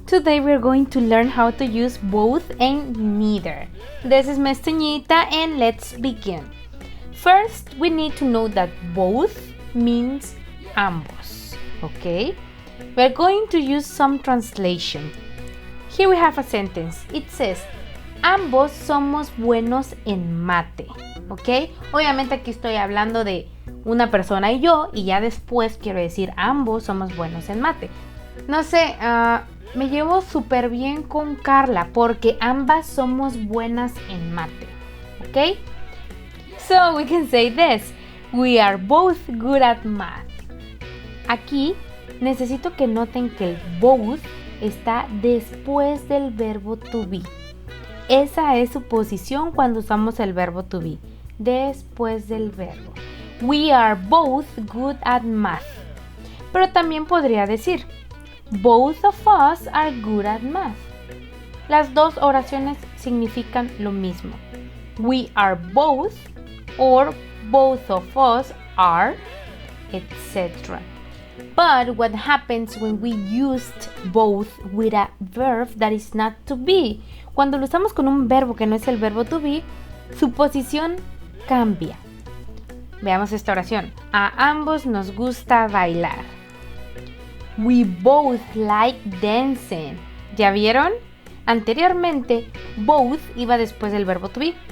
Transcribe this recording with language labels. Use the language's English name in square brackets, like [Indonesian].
[English] Today we're going to learn how to use both and neither. This is Miss Toñita and let's begin. First, we need to know that both means ambos, okay? We're going to use some translation. Here we have a sentence. It says, [Spanish] ambos somos buenos en mate, ¿ok? Obviamente aquí estoy hablando de una persona y yo, y ya después quiero decir ambos somos buenos en mate. No sé, me llevo súper bien con Carla porque ambas somos buenas en mate, ¿ok? [English] So we can say this, we are both good at math. [Spanish] Aquí necesito que noten que el both está después del verbo to be. Esa es su posición cuando usamos el verbo to be, después del verbo. [English] We are both good at math. [Spanish] Pero también podría decir, [English] both of us are good at math. [Spanish] Las dos oraciones significan lo mismo. [English] We are both or both of us are, etc. But what happens when we used both with a verb that is not to be? [Spanish] Cuando lo usamos con un verbo que no es el verbo to be, su posición cambia. Veamos esta oración. A ambos nos gusta bailar. [English] We both like dancing. [Spanish] ¿Ya vieron? Anteriormente, both iba después del verbo to be.